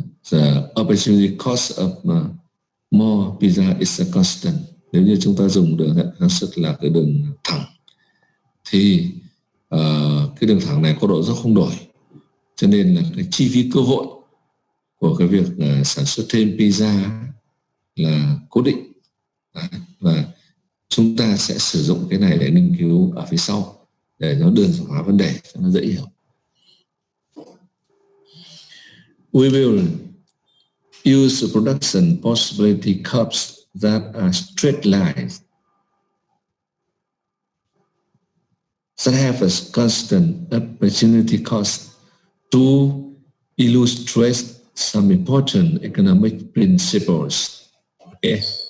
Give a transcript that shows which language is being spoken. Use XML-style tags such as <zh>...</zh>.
<en>The opportunity cost of more pizza is a constant.</en> <vi>Nếu như chúng ta dùng đường Z khả năng sản xuất là cái đường thẳng, thì cái đường thẳng này có độ dốc không đổi, cho nên là cái chi phí cơ hội của cái việc sản xuất thêm pizza là cố định. Đấy. Và chúng ta sẽ sử dụng cái này để nghiên cứu ở phía sau, để nó đơn giản hóa vấn đề cho nó dễ hiểu.</vi> <en>We will use the production possibility curves that are straight lines that have a constant opportunity cost to illustrate some important economic principles. Okay.</en>